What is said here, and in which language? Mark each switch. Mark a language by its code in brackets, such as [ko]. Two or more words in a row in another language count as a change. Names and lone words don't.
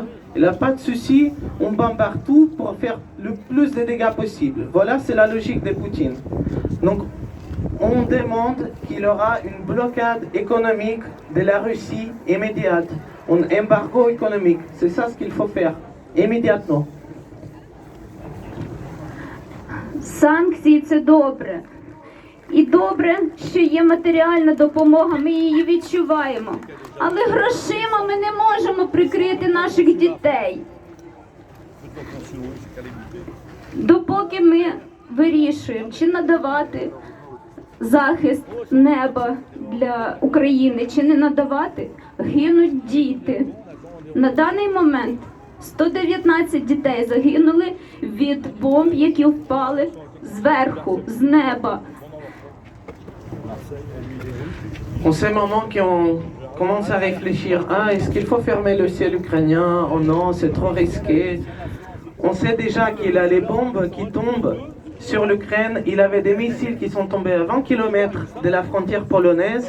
[fr] Il n'y a pas de souci, on bombarde tout pour faire le plus de dégâts possible. Voilà, c'est la logique de Poutine. Donc, on demande qu'il y aura une blocade économique de la Russie immédiate, un embargo économique. C'est ça ce qu'il faut faire, immédiatement. [uk] Санкції – це добре. І добре, що є матеріальна допомога, ми її відчуваємо. Але грошима ми не можемо прикрити наших дітей. Допоки ми вирішуємо, чи надавати захист неба для України, чи не надавати, гинуть діти. На даний момент 119 дітей загинули від бомб, які впали зверху, з неба. [fr] En ces moments qu'on commence à réfléchir, est-ce qu'il faut fermer le ciel ukrainien? Oh non, c'est trop risqué. On sait déjà qu'il a les bombes qui tombent sur l'Ukraine. Il avait des missiles qui sont tombés à 20 km de la frontière polonaise.